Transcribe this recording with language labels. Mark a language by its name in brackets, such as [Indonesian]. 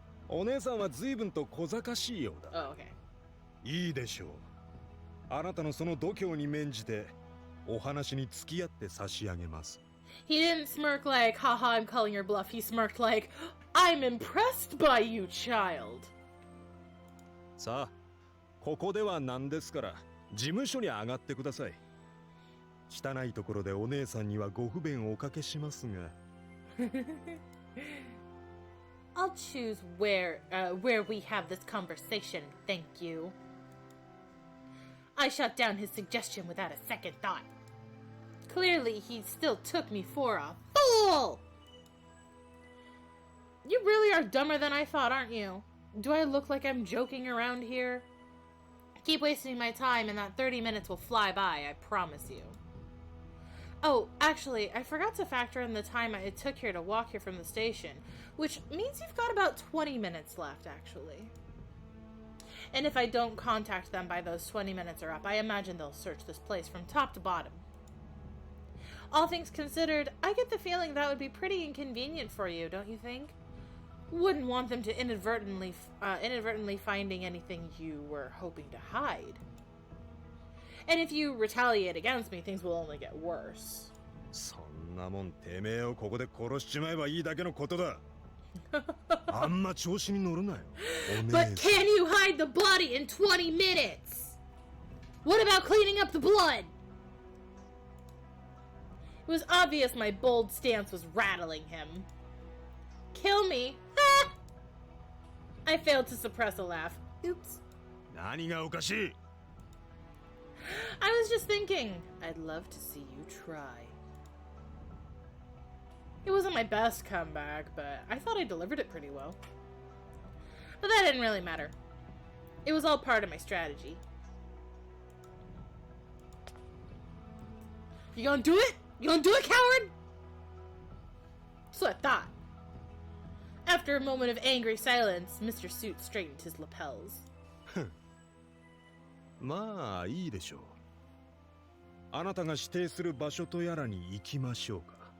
[Japanese] お姉さんは随分と小賢しいようだ。 [English] Oh, okay. [Japanese] いいでしょう。あなたのその度胸に免じてお話に付き合って差し上げます。 [English] He didn't smirk like, haha, I'm calling your bluff. He smirked like, I'm impressed by you, child. [Japanese] さあ、ここではなんですから、事務所に上がってください。汚いところでお姉さんにはご不便をおかけしますが。 [English] I'll choose where we have this conversation, thank you. I shut down his suggestion without a second thought. Clearly, he still took me for a fool! You really are dumber than I thought, aren't you? Do I look like I'm joking around here? Keep wasting my time and that 30 minutes will fly by, I promise you. Oh, actually, I forgot to factor in the time it took here to walk here from the station, which means you've got about 20 minutes left, actually. And if I don't contact them by those 20 minutes are up, I imagine they'll search this place from top to bottom. All things considered, I get the feeling that would be pretty inconvenient for you, don't you think? Wouldn't want them to inadvertently finding anything you were hoping to hide. And if you retaliate against me, things will only get worse. [Japanese] そんなもんてめえをここで殺しちまえばいいだけのことだ。あんま調子に乗るなよ。 [English] But can you hide the body in 20 minutes? What about cleaning up the blood? It was obvious my bold stance was rattling him. Kill me? Ha! I failed to suppress a laugh. Oops. [Japanese] 何がおかしい? [English] I was just thinking, I'd love to see you try. It wasn't my best comeback, but I thought I delivered it pretty well. But that didn't really matter. It was all part of my strategy. You gonna do it? You gonna do it, coward? So I thought. After a moment of angry silence, Mr. Suit straightened his lapels. [Japanese] まあいいでしょう。あなたが指定する場所とやらに行きましょうか。